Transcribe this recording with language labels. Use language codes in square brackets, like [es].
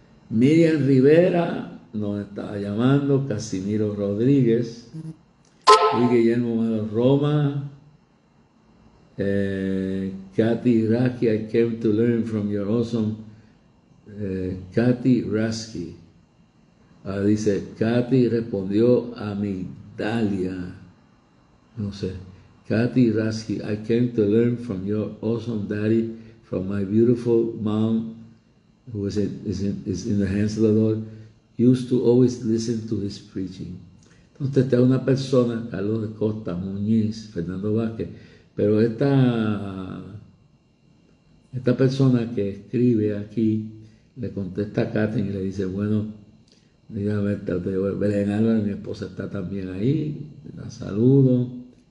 [es] Miriam Rivera nos estaba llamando, Casimiro Rodríguez, Luis Guillermo Melo Roma, Kathy Raski, [en] I came to learn from your awesome, [es] Kathy Raski. Dice, Kathy respondió a Migdalia, no sé. [en] Kathy Raski, I came to learn from your awesome daddy, from my beautiful mom, who is in the hands of the Lord, used to always listen to his preaching. [es] Entonces está una persona, Carlos de Costa, Muñiz, Fernando Vázquez, pero esta persona que escribe aquí le contesta a Katherine y le dice, bueno, dígame, Belén Álvarez, mi esposa, está también ahí, la saludo.